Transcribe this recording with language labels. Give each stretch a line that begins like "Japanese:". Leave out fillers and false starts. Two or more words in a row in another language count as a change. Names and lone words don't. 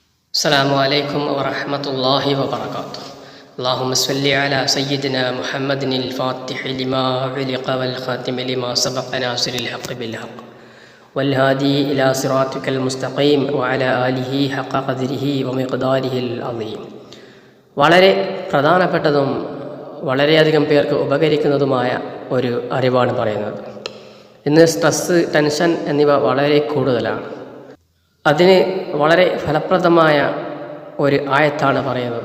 Arabic: السلام عليكم ورحمة الله وبركاته. اللهم صل على سيدنا محمد الفاتح لما علق والخاتم لما سبق ناصر الحق بالحق والهادي إلى صراطك المستقيم وعلى آله حق قدره ومقداره العظيم.
Malayalam: വളരെ പ്രധാനപ്പെട്ടതും വളരെയധികം പേർക്ക് ഉപകരിക്കുന്നതുമായ ഒരു അറിവാണ് പറയുന്നത്. ഇന്ന്
English: stress, tension
Malayalam: എന്നിവ വളരെ കൂടുതലാണ്. അതിന് വളരെ ഫലപ്രദമായ ഒരു ആയത്താണ് പറയുന്നത്.